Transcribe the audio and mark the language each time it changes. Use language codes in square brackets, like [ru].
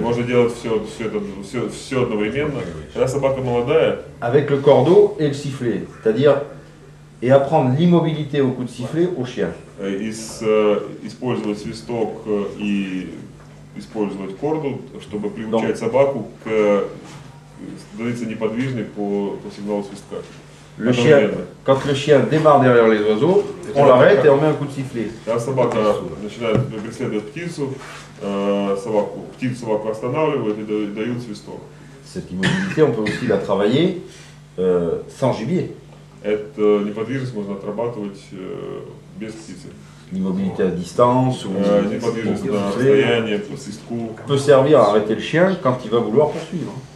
[ru] можно делать все одновременно. Когда собака молодая, [fr] avec le cordeau et le sifflet, c'est-à-dire et apprendre l'immobilité au coup de sifflet au chien. [ru] Использовать свисток и использовать корду, чтобы приучать собаку к становиться неподвижной по сигналу свистка. [fr] Le chien, quand le chien démarre derrière les oiseaux, on l'arrête et on met un coup de sifflet. [ru] Когда собака начинает преследовать птицу, собаку останавливают и дают свисток. [fr] Cette immobilité, on peut aussi la travailler sans gibier. [ru] Эту неподвижность можно отрабатывать без птицы. [fr] L'immobilité à distance ou [ru] неподвижность на расстоянии, по свистку. [fr] Peut servir à arrêter le chien quand il va vouloir poursuivre.